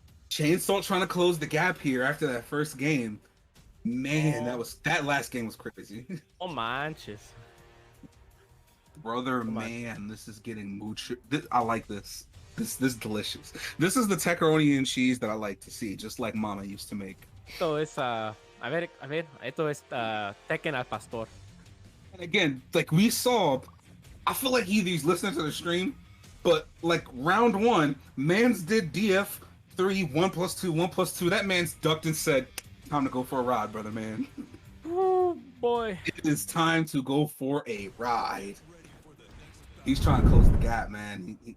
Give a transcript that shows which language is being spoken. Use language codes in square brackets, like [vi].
[en] Chainsaw trying to close the gap here after that first game. Man, that last game was crazy. [es] Oh manches. [en] Brother, man, this is getting mucho. I like this. This is delicious. This is the pepperoni and cheese that I like to see, just like Mama used to make. [es] Esto es a ver, esto es Tekken al pastor. [en] And again, like we saw, I feel like he's listening to the stream, but like round 1, man's did DF 3 1+2 1+2. That man's ducked and said, "Time to go for a ride, brother, man." Oh boy, it is time to go for a ride. He's trying to close the gap, man.